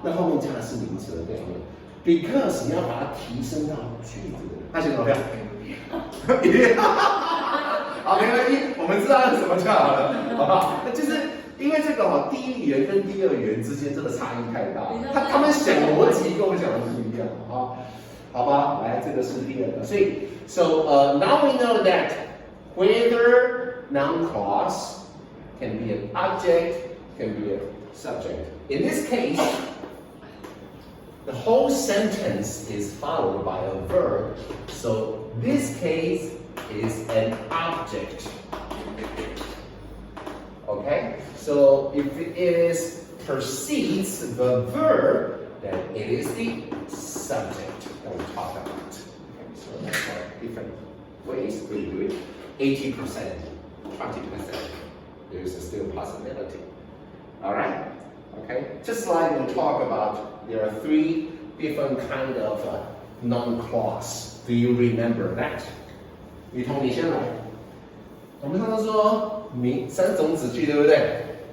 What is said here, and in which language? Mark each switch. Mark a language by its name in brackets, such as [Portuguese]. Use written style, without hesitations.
[Chinese] 那后面加的是名词的对方面 ，because 你要把它提升到句子的，那写什么票？好，没关系，我们知道是什么就好了，好不好？那就是因为这个第一语言跟第二语言之间真的差异太大，他们想逻辑跟我们想的不一样啊，好吧？来，这个是第二个，所以 [English] now we know that whether noun clause can be an object, can be a subject. In this case, the whole sentence is followed by a verb, so this case is an object. Okay? So if it precedes the verb, then it is the subject that we talk about. Okay, so that's different ways we do it. 80%, 20%. There's still a possibility. Alright? Okay? Just like we talk about, there are 3 different kind of noun clause. Do you remember that? 雨桐， [Chinese] 你先来。我们上次说3种子句，对不对？